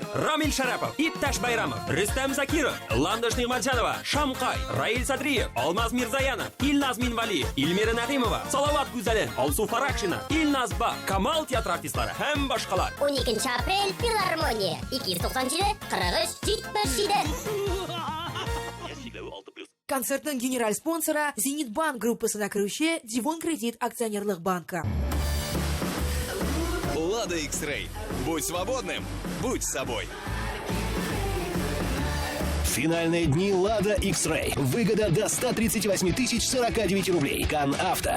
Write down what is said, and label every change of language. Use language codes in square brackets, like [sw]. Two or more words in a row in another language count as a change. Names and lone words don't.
[tt] Рамиль Шарапов, Ипташ Байрамов, Рустам Закиров, Ландыш Нигматжанова, Шамкай, Раиль Садриев, Алмаз Мирзаянов, Ильназ Минвали, Ильмира Нағимова, Салават Гүзәлен, Алсу Фаракшина, Ильназ Ба, Камал театр артистлары һәм башкалар. 12 апрель филармония 297-43-77. Концертның генераль спонсора Зенит банк группасына кіруші Дивон кредит акционерлық банка. [ru] Лада X-Ray. Будь свободным, будь собой. Финальные дни Лада X-Ray. Выгода до 138 049 рублей. Кан Авто.